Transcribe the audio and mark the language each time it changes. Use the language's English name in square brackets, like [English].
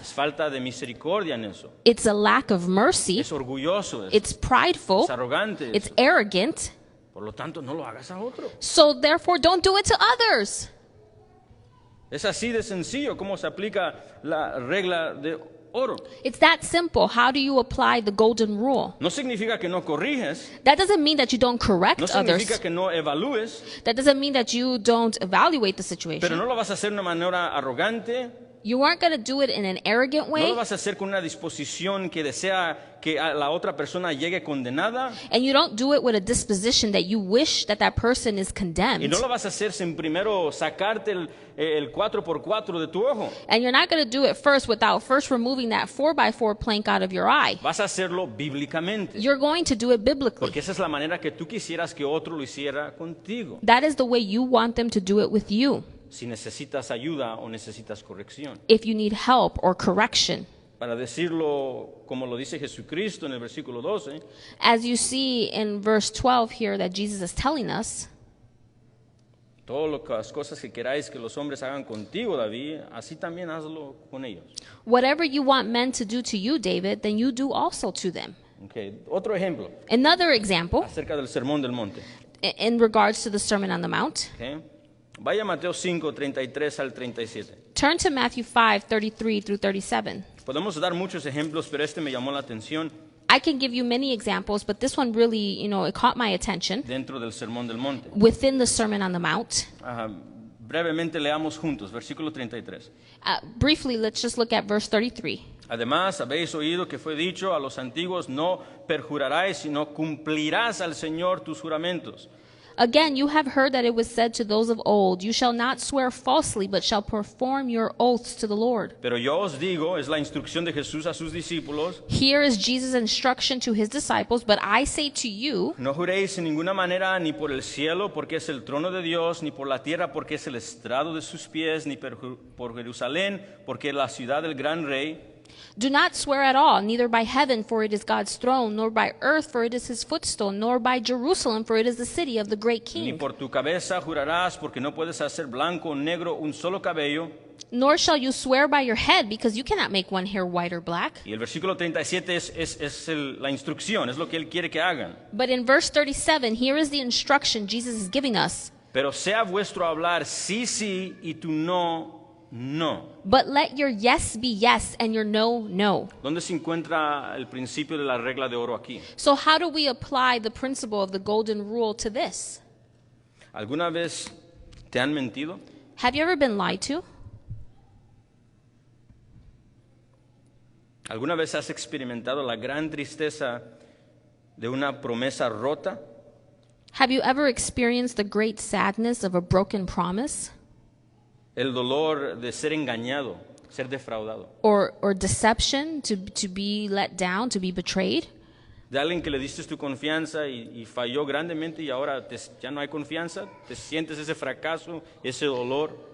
[Spanish] Es falta de misericordia en eso. [English] It's a lack of mercy. [Spanish] Es orgulloso eso. [English] It's prideful. [Spanish] Es arrogante [English] It's [Spanish] eso. [English] arrogant. [Spanish] Por lo tanto, no lo hagas a otro. [English] So therefore, don't do it to others. [Spanish] Es así de sencillo cómo se aplica la regla de oro. [English] It's that simple. How do you apply the golden rule? [Spanish] No significa que no corriges, [English] That doesn't mean that you don't correct [Spanish] no significa [English] others. [Spanish] que no evalúes, [English] That doesn't mean that you don't evaluate the [Spanish] pero [English] situation. [Spanish] no lo vas a hacer de una manera arrogante, [English] You aren't going to do it in an arrogant [Spanish] no [English] way, [Spanish] lo vas a hacer con una disposición que desea que a la otra persona llegue condenada, [English] and you don't do it with a disposition that you wish that that person is [Spanish] y [English] condemned. [Spanish] no lo vas a hacer sin primero sacarte el 4x4 de tu ojo. [English] And you're not going to do it first without first removing that 4x4 plank out of your eye. [Spanish] Vas a hacerlo bíblicamente, [English] You're going to do it biblically. [Spanish] porque esa es la manera que tú quisieras que otro lo hiciera contigo. [English] That is the way you want them to do it with you, [Spanish] Si necesitas ayuda o necesitas corrección. [English] if you need help or correction. [Spanish] Para decirlo como lo dice Jesucristo en el versículo 12, [English] As you see in verse 12 here that Jesus is telling us, [Spanish] todas las cosas que queráis que los hombres hagan contigo, David, así también hazlo con ellos. [English] whatever you want men to do to you, David, then you do also to them. [Spanish] Okay. Otro ejemplo [English] Another example [Spanish] acerca del sermón del monte. [English] in regards to the Sermon on the Mount. [Spanish] Okay. Vaya a Mateo 5, 33 al 37. [English] Turn to Matthew 5:33 through 37. [Spanish] Podemos dar muchos ejemplos, pero este me llamó la atención. [English] I can give you many examples, but this one really, it caught my attention [Spanish] dentro del Sermón del Monte. [English] within the Sermon on the Mount. [Spanish] Brevemente leamos juntos, versículo 33. [English] Briefly, let's just look at verse 33. [Spanish] Además, habéis oído que fue dicho a los antiguos, no perjurarás, sino cumplirás al Señor tus juramentos. [English] Again, you have heard that it was said to those of old, you shall not swear falsely, but shall perform your oaths to the Lord. [Spanish] Pero yo os digo, es la instrucción de Jesús a sus discípulos, [English] Here is Jesus' instruction to his disciples, but I say to you, [Spanish] no juréis en ninguna manera ni por el cielo, porque es el trono de Dios, ni por la tierra, porque es el estrado de sus pies, ni por Jerusalén, porque es la ciudad del gran rey. [English] do not swear at all, neither by heaven, for it is God's throne, nor by earth, for it is his footstool, nor by Jerusalem, for it is the city of the great [Spanish] Ni [English] king. [Spanish] por tu cabeza jurarás, porque no puedes hacer blanco o negro un solo cabello. [English] Nor shall you swear by your head, because you cannot make one hair white or black. [Spanish] Y el versículo 37 es la instrucción, es lo que Él quiere que hagan. [English] But in verse 37, here is the instruction Jesus is giving us. [Spanish] Pero sea vuestro hablar sí, sí, y tu no, no. [English] But let your yes be yes and your no, no. [Spanish] ¿Dónde se encuentra el principio de la regla de oro aquí? [English] So how do we apply the principle of the golden rule to this? [Spanish] ¿Alguna vez te han mentido? [English] Have you ever been lied to? [Spanish] ¿Alguna vez has experimentado la gran tristeza de una promesa rota? [English] Have you ever experienced the great sadness of a broken promise? [Spanish] El dolor de ser engañado, ser defraudado. [English] Or deception, to be let down, to be betrayed? [Spanish] De alguien que le diste tu confianza y falló grandemente y ahora ya no hay confianza, te sientes ese fracaso, ese dolor.